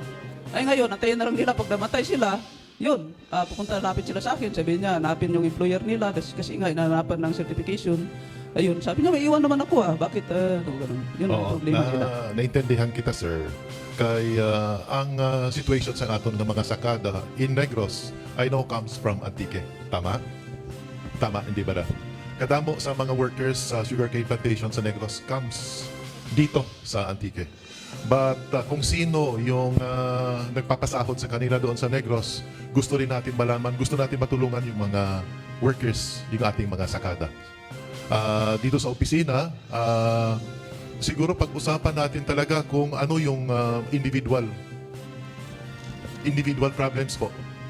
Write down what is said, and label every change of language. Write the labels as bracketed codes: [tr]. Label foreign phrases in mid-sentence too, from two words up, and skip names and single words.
[tl] Ay ngayon, antayin na lang nila pag namatay sila, yun, pupunta lapit sila sa akin, sabi niya, hanapin yung employer nila kasi nga, inanapan ng certification. Ayun, sabi niya, may iwan naman ako bakit, ganun. Yun ang problema nila. Naintindihan kita, sir. Kaya ang situation sa aton ng mga sakada [en] in Negros, I know comes from Antique. [tl] Tama? Tama, hindi ba na? [hil] Kadamo sa mga workers sa [en] sugarcane plantation [hil] sa Negros comes dito sa Antique. [tl] But kung sino yung nagpapasahod sa kanila doon sa Negros, gusto rin natin malaman, gusto natin matulungan yung mga workers, yung ating mga sakada. Dito sa opisina, siguro pag-usapan natin talaga kung ano yung [en] individual problems [tl] po.